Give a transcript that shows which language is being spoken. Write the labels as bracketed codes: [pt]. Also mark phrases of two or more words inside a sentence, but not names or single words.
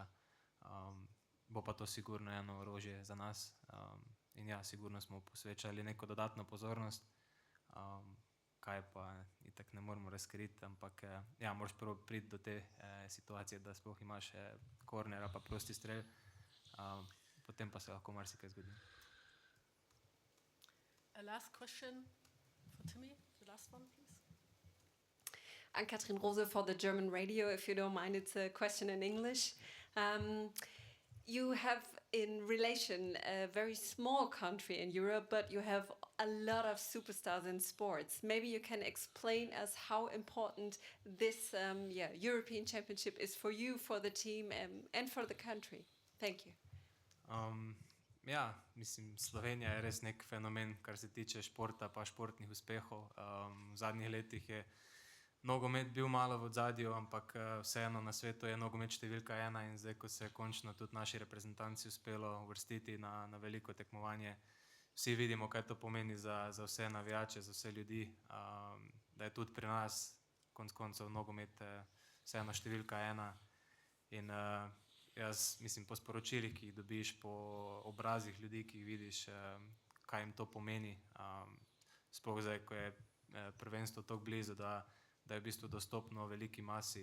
[sl] Bo pa to sigurno eno orožje za nas in ja, sigurno smo posvečali neko dodatno pozornost, kaj pa itak ne moramo razkriti, ampak ja, moraš prvo priti do te situacije, da sploh imaš korner pa prosti strel, potem pa se lahko marsikaj zgodi. [en] A last question for Timmy, the last one, please. Ann-Kathrin Rose for the German radio, if you don't mind, it's a question in English. You have in relation a very small country in Europe, but you have a lot of superstars in sports. Maybe you can explain us how important this European Championship is for you, for the team, and for the country. Thank you. [sl] Ja, mislim, Slovenija je res nek fenomen, kar se tiče športa pa športnih uspehov. V zadnjih letih je nogomet bil malo v ozadju, ampak vseeno na svetu je nogomet številka 1 in zdaj, ko se je končno tudi naši reprezentanci uspelo uvrstiti na veliko tekmovanje, vsi vidimo, kaj to pomeni za vse navijače, za vse ljudi, da je tudi pri nas konec koncev nogomet vseeno številka 1 in jaz mislim po sporočilih, ki jih dobiš, po obrazih ljudi, ki jih vidiš, kaj jim to pomeni, sploh zdaj, ko je prvenstvo tako blizu, da je v bistvu dostopno veliki masi.